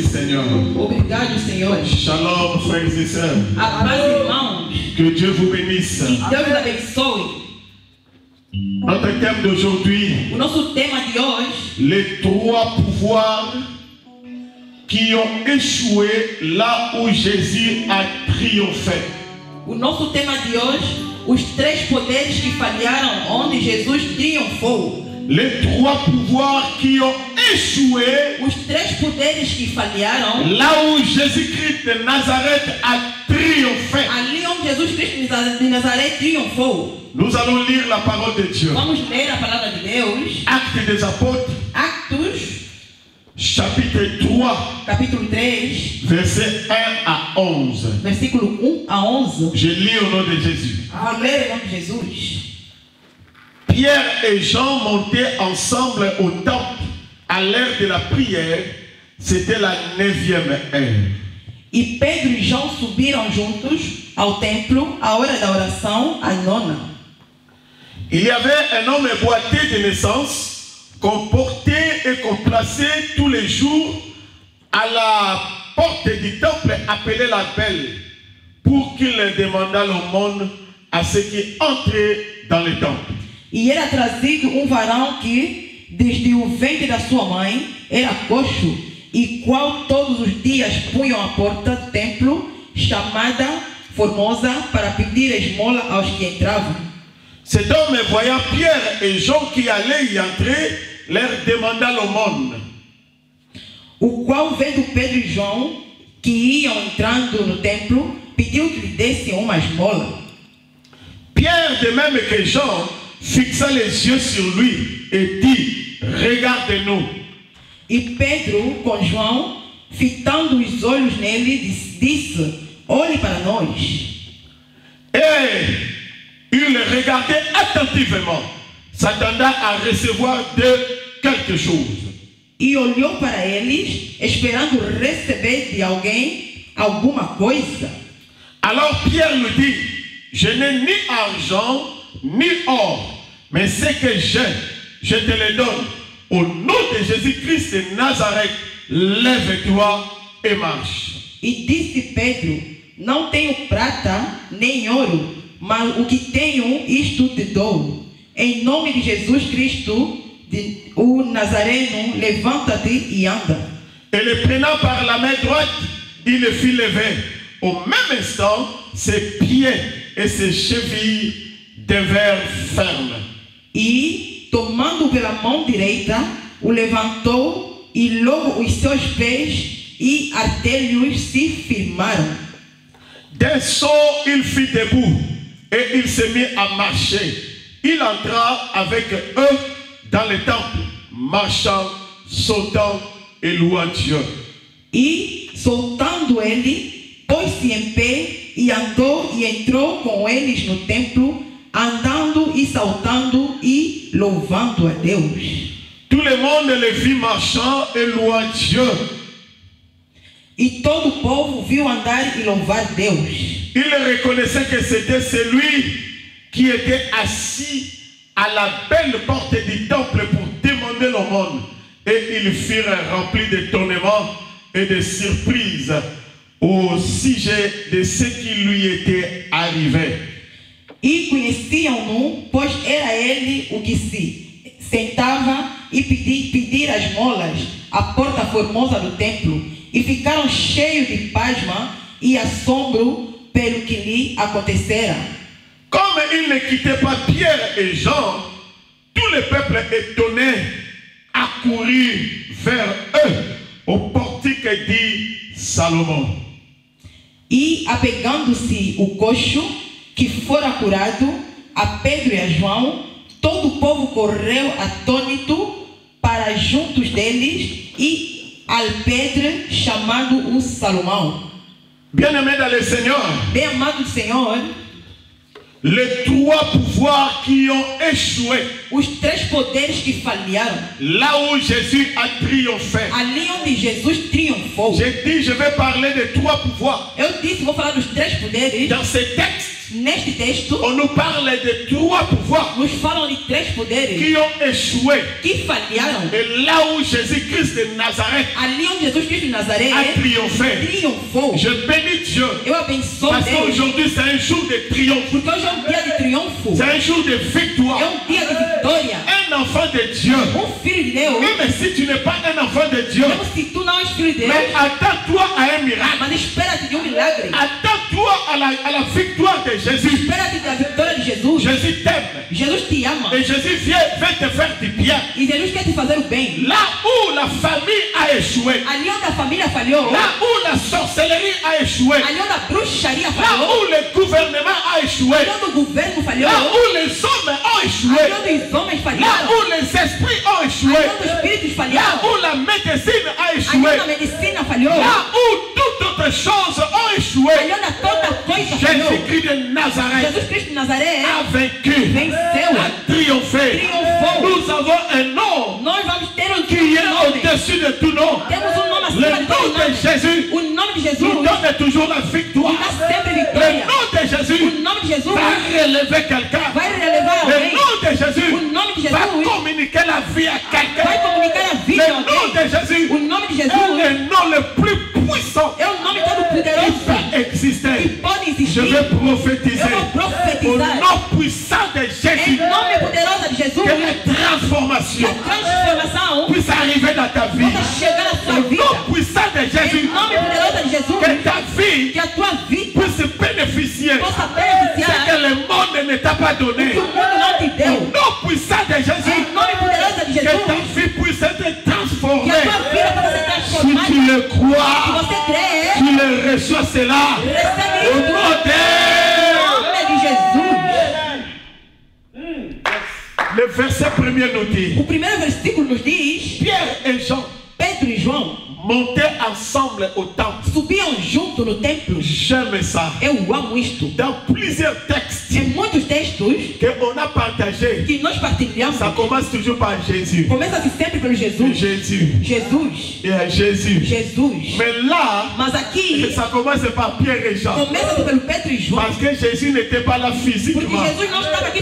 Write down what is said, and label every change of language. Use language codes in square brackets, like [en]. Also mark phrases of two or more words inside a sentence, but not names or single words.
[fr] Seigneur. [pt] Obrigado, Senhor. [fr] Shalom, frères et sœurs. [pt] A paz, irmãos. [fr] Que Dieu vous bénisse. [pt] Que Deus abençoe. [fr] Notre thème d'aujourd'hui, [pt] O nosso tema de hoje, [fr] les trois pouvoirs qui ont échoué là où Jésus a triomphé. [pt] o nosso tema de hoje, os três poderes que falharam onde Jesus triunfou. [fr] Les trois pouvoirs qui ont échoué [pt] Os três poderes que falharam [fr] là où Jésus-Christ de Nazareth a triomphé. [pt] ali onde Jesus Cristo de Nazaré triunfou. [fr] Nous allons lire la parole de Dieu. [pt] Vamos ler a palavra de Deus. [fr] Actes des apôtres, [pt] Actos, [fr] chapitre 3, [pt] capítulo 3, [fr] versets 1 à 11. [pt] versículo 1 a 11. [fr] Je lis au nom de Jésus. [pt] Vou ler em nome de Jesus. [fr] Pierre et Jean montaient ensemble au temple à l'heure de la prière. C'était la 9e heure. [pt] E Pedro e João subiram juntos ao templo à hora da oração, a nona. [fr] Il y avait un homme boiteux de naissance qu'on portait et qu'on plaçait tous les jours à la porte du temple appelée la Belle pour qu'il demandât l'aumône à ceux qui entraient dans le temple. [pt] E era trazido varão que, desde o ventre da sua mãe, era coxo, e qual todos os dias punham à porta do templo, chamada Formosa, para pedir esmola aos que entravam. [fr] Cet homme, voyant Pierre et Jean qui allaient y entrer, leur demanda l'aumône. [pt] O qual, vendo Pedro e João, que iam entrando no templo, pediu que lhe dessem uma esmola. [fr] Pierre, de même que Jean, fixa les yeux sur lui et dit, regarde-nous. [pt] E Pedro, com João, fitando os olhos nele, disse, olhe para nós. [fr] Et il regardait attentivement, s'attendant à recevoir de quelque chose. [pt] E olhou para eles, esperando receber de alguém alguma coisa. [fr] Alors Pierre lui dit, je n'ai ni argent ni or, mais ce que j'ai, je te le donne. Au nom de Jésus-Christ de Nazareth, lève-toi et marche. [pt] E disse Pedro, não tenho prata nem ouro, mas o que tenho, isto te dou. Em nome de Jesus Cristo, o Nazareno, levanta-te e anda. [fr] Et le prenant par la main droite, il le fit lever. Au même instant, ses pieds et ses chevilles devinrent fermes. [pt] E, tomando pela mão direita, o levantou, e logo os seus pés e artelhos se firmaram. [fr] D'un saut, il fit debout et il se mit à marcher. Il entra avec eux dans le temple, marchant, sautant et louant Dieu. [pt] E, soltando ele, pôs-se em pé e andou e entrou com eles no templo, andando e saltando e louvando a Deus. [fr] Tout le monde le vit marchant et louant Dieu. [pt] E todo o povo viu andar e louvar Deus. [fr] Il reconnaissait que c'était celui qui était assis à la belle porte du temple pour demander l'aumône. Et ils furent remplis d'étonnement et de surprise au sujet de ce qui lui était arrivé. [pt] E conheciam-no, pois era ele o que se sentava e pedir as molas à porta formosa do templo. E ficaram cheios de pasma e assombro pelo que lhe acontecera. [fr] Comme il ne quittait pas Pierre et Jean, tout le peuple étonné accourut vers eux au portique dit Salomon. [pt] E apegando-se o coxo que fora curado a Pedro e a João, todo o povo correu atônito para juntos deles e ao Pedro chamado o Salomão. [fr] Bien-aimé dans le Seigneur, [pt] Bem amado Senhor, [fr] les trois pouvoirs qui ont échoué [pt] os três poderes que falharam, [fr] là où Jésus a triomphé. [pt] ali onde Jesus triunfou. [fr] J'ai dit, je vais parler de trois pouvoirs. [pt] Eu disse, vou falar dos três poderes. [fr] Dans ce texte, [pt] Neste texto, [fr] on nous parle de 3 pouvoirs [pt] nos falam de 3 poderes [fr] qui ont échoué. [pt] que falharam. [fr] Et là où Jésus-Christ de Nazareth [pt] Ali onde Jesus Cristo de Nazaré [fr] a triomphé, [pt] triunfou. [fr] je bénis Dieu. [pt] Eu abençoo [fr] Parce [pt] Deus. [fr] qu'aujourd'hui c'est un jour de triomphe. [pt] Porque hoje é dia de triunfo. [fr] C'est un jour de victoire. [pt] É dia de vitória. [fr] Un enfant de Dieu. [pt] Filho de Deus. [fr] Même si tu n'es pas un enfant de Dieu, [pt] Mesmo se tu não és filho de Deus, [fr] mais attends-toi à un miracle. [pt] mas espera-te de milagre. [fr] Attends-toi à la victoire de Jésus. [pt] Espera-te da vitória de Jesus. [fr] Jésus t'aime. [pt] Jesus te ama. [fr] Et Jésus vient te faire du bien. [pt] E Jesus quer te fazer o bem. [fr] Là où la famille a échoué, [pt] Ali onde a família falhou, [fr] là où la sorcellerie a échoué, [pt] ali onde a bruxaria [fr] là [pt] falhou, [fr] où le gouvernement a échoué, [pt] ali onde o governo falhou, [fr] là où les hommes ont échoué, [pt] ali onde os homens [fr] là [pt] falharam, [fr] où les esprits ont échoué, [pt] ali onde os espíritos [fr] là [pt] falharam, [fr] où la médecine a [pt] ali [fr] échoué, [pt] onde a medicina falhou, [fr] là où toutes autres choses ont échoué, [pt] ali onde toda coisa falhou. [fr] Jésus-Christ de Nazareth [pt] Jesus Cristo de Nazaré [fr] a vaincu, [pt] venceu, [fr] a triomphé. [pt] triunfou. [fr] Nous avons un nom [pt] Nós vamos ter um [fr] qui est [pt] nome. [fr] au-dessus de tout nom. [pt] Temos um nome [fr] Le [pt] acima de todo [fr] nom de [pt] nome. [fr] Jésus [pt] O nome de Jesus [fr] nous donne toujours la victoire. [pt] dá sempre [fr] Le [pt] vitória. [fr] nom de Jésus [pt] O nome de Jesus [fr] va relever quelqu'un. [pt] vai relevar [fr] Le [pt] alguém. [fr] nom de Jésus [pt] O nome de [fr] va [pt] Jesus [fr] communiquer la vie à [pt] vai [fr] quelqu'un. [pt] comunicar a vida [fr] Le [pt] a [fr] nom [pt] alguém. [fr] de Jésus [pt] O nome de [fr] est [pt] Jesus [fr] le nom le plus puissant [pt] é o nome todo [fr] qui [pt] poderoso [fr] peut [pt] que [fr] exister. [pt] pode [fr] Je [pt] existir. [fr] vais prophétiser [pt] Eu vou [fr] au [pt] profetizar [fr] nom puissant de Jésus [pt] em nome poderoso de Jesus [fr] que la transformation [pt] que a transformação [fr] puisse arriver dans ta vie. [pt] possa chegar na sua [fr] Au [pt] vida. [fr] nom puissant de Jésus, [pt] Em nome poderoso de Jesus [fr] que ta vie [pt] que a tua vida [fr] puisse bénéficier [pt] possa [fr] ce [pt] beneficiar [fr] que le monde ne t'a pas donné. [pt] que o mundo não te [fr] Au [pt] deu. [fr] nom puissant de Jésus, [pt] Em nome poderoso de [fr] que ta [pt] Jesus [fr] vie puisse être [pt] que [fr] transformée. [pt] a tua vida possa ser [fr] Si [pt] transformada. [fr] tu le [pt] Se [fr] crois, [pt] você crê, [fr] tu le reçois cela. [pt] recebe [fr] Au [pt] isso. [fr] nom de... [pt] Em nome de Jesus. [fr] Le verset premier nous dit, [pt] O primeiro versículo nos diz: [fr] Pierre et Jean [pt] Pedro e João [fr] montaient ensemble au temple. [pt] subiam junto no templo. [fr] J'aime ça. [pt] Eu amo isto. [fr] Dans plusieurs textes [pt] Em muitos textos [fr] qu'on a partagés, [pt] que nós partilhamos, [fr] ça commence toujours par Jésus. [pt] começa-se sempre pelo Jesus. [fr] Jésus. [pt] Jesus. [fr] Jésus. [pt] Jesus. [fr] Mais là, [pt] Mas aqui, [fr] ça commence par Pierre et Jean. [pt] começa-se pelo Pedro e João. [fr] Parce que Jésus n'était pas là [pt] Porque [fr] physiquement. [pt] Jesus não estava aqui